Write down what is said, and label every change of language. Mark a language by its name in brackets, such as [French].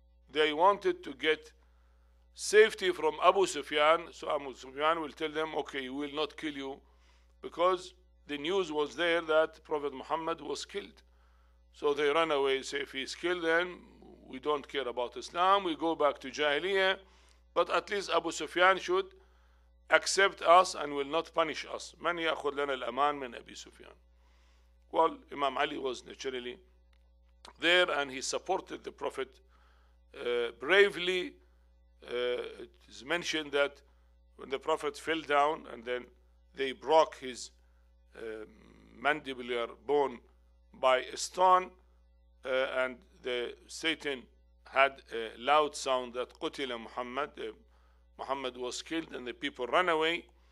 [English] They wanted to get safety from Abu Sufyan, so Abu Sufyan will tell them, okay, we will not kill you, because the news was there that Prophet Muhammad was killed. So they run away, say, if he's killed, then we don't care about Islam, we go back to Jahiliyyah, but at least Abu Sufyan should accept us and will not punish us. [Arabic] من يأخذ لنا الأمان من أبي سفيان. [English] Well, Imam Ali was naturally there and he supported the Prophet bravely. It is mentioned that when the Prophet fell down and then they broke his mandibular bone by a stone, and the Satan had a loud sound that قتل Muhammad, Muhammad was killed, and the people ran away.